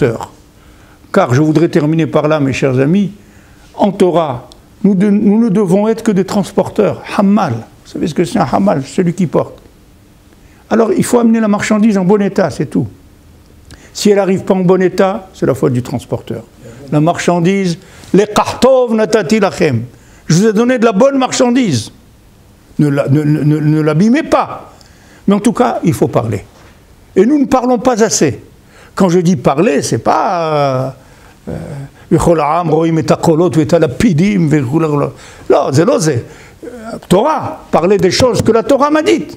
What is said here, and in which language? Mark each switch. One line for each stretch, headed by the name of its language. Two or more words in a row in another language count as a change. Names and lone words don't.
French: Car je voudrais terminer par là, mes chers amis, en Torah, nous ne devons être que des transporteurs. Hammal. Vous savez ce que c'est un hammal? Celui qui porte. Alors, il faut amener la marchandise en bon état, c'est tout. Si elle n'arrive pas en bon état, c'est la faute du transporteur. La marchandise, les
Hebrew: לקח טוב נתתי לכם.
French: Je vous ai donné de la bonne marchandise. Ne l'abîmez pas. Mais en tout cas, il faut parler. Et nous ne parlons pas assez. Quand je dis parler, c'est pas... Torah, parler des choses que la Torah m'a dites.